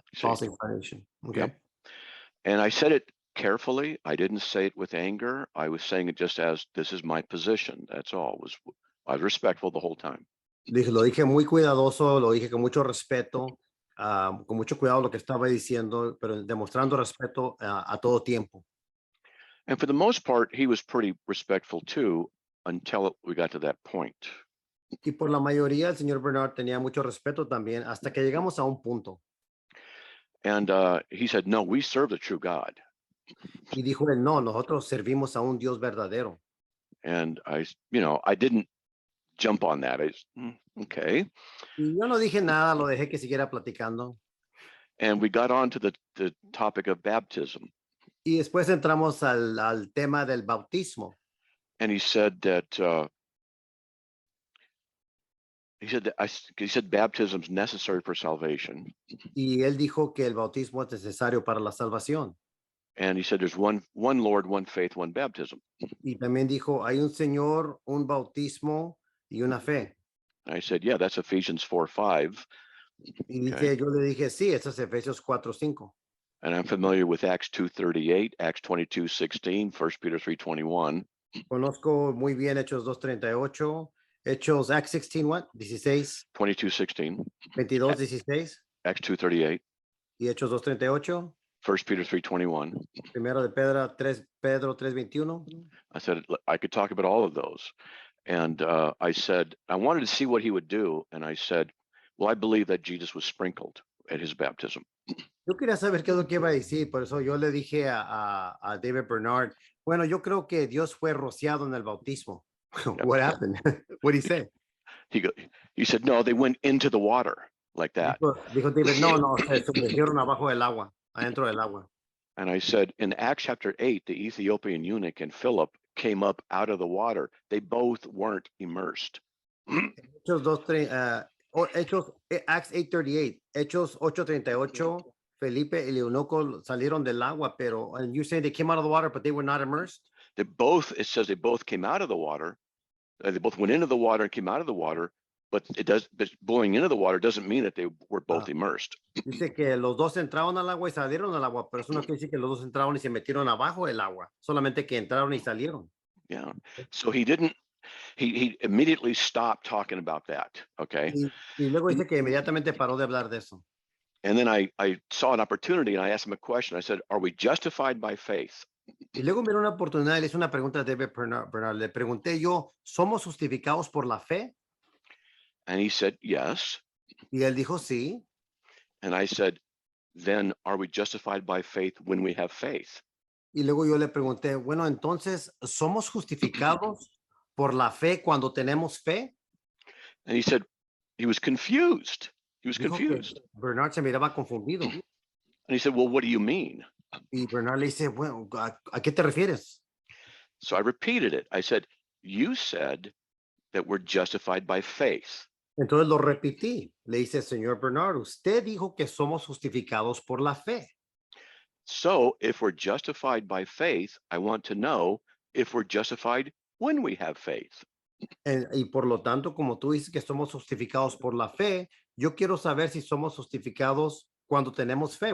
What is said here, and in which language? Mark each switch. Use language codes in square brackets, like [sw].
[en] False incarnation. Okay. Yep. And I said it carefully. I didn't say it with anger. I was saying it just as this is my position. That's all. I was respectful the whole time. [es] Lo dije muy cuidadoso, lo dije con mucho respeto, con mucho cuidado lo que estaba diciendo, pero demostrando respeto a todo tiempo. [en] And for the most part, he was pretty respectful too, until we got to that point. [es] Y por la mayoría, el señor Bernard tenía mucho respeto también, hasta que llegamos a un punto. [en] And he said, no, we serve the true God. [es] Y dijo él, no, nosotros servimos a un Dios verdadero. [en] And I didn't jump on that. Okay. [es] Y yo no dije nada, lo dejé que siguiera platicando. [en] And we got on to the topic of baptism. [es] Y después entramos al tema del bautismo. [en] And he said that he said baptism is necessary for salvation. [es] Y él dijo que el bautismo es necesario para la salvación. [en] And he said there's one Lord, one faith, one baptism. [es] Y también dijo, hay un Señor, un bautismo y una fe. [en] I said, yeah, that's Ephesians 4:5. [es] Y [en] Okay. [es] yo le dije, sí, eso es Efesios 4:5. [en] And I'm familiar with Acts 2:38, Acts 22:16, 1 Peter 3:21. [es] Conozco muy bien Hechos 2:38, Hechos [en] Acts 16, what? 16, 22:16, 22:16 Acts 2:38, [es] y Hechos 2:38, [en] 1 Peter 3:21. [es] primero de Pedro 3:21. [en] I said I could talk about all of those. And I said, I wanted to see what he would do. And I said, well, I believe that Jesus was sprinkled at his baptism. [es] Yo quería saber qué es lo que iba a decir, por eso yo le dije a David Bernard, bueno, yo creo que Dios fue rociado en el bautismo. [en] What happened? What did he say? He said, no, they went into the water like that. [es] Dijo David, no, se sumergieron abajo del agua, adentro del agua. [en] And I said, in Acts chapter 8, the Ethiopian eunuch and Philip came up out of the water. They both weren't immersed. Hechos 2, Acts 8:38, Hechos 8:38, [es] Felipe y Eunuco salieron del agua, pero [en] and you say they came out of the water, but they were not immersed? It says they both came out of the water. They both went into the water and came out of the water, but going into the water doesn't mean that they were both immersed. [es] Dice que los dos entraron al agua y salieron al agua, pero eso no quiere decir que los dos entraron y se metieron abajo del agua, solamente que entraron y salieron. [en] Yeah. So he immediately stopped talking about that. Okay. [es] Y luego dice que inmediatamente paró de hablar de eso. [en] And then I saw an opportunity and I asked him a question. I said, are we justified by faith? [es] Y luego miró una oportunidad y le hice una pregunta a David Bernard. Le pregunté yo, ¿somos justificados por la fe? [en] And he said, yes. [es] Y él dijo, sí. [en] And I said, then are we justified by faith when we have faith? [es] Y luego yo le pregunté, bueno, entonces, ¿somos justificados por la fe cuando tenemos fe? [en] And he said, he was confused. He was [es] Dijo [en] confused. [es] Bernard se miraba confundido. [en] And he said, well, what do you mean? [es] Y Bernard le dice, bueno, ¿a qué te refieres? [en] So I repeated it. I said, you said that we're justified by faith. [es] Entonces lo repetí. Le dice, señor Bernard, usted dijo que somos justificados por la fe. [en] So if we're justified by faith, I want to know if we're justified when we have faith. [es] Y por lo tanto, como tú dices que somos justificados por la fe, yo quiero saber si somos justificados cuando tenemos fe.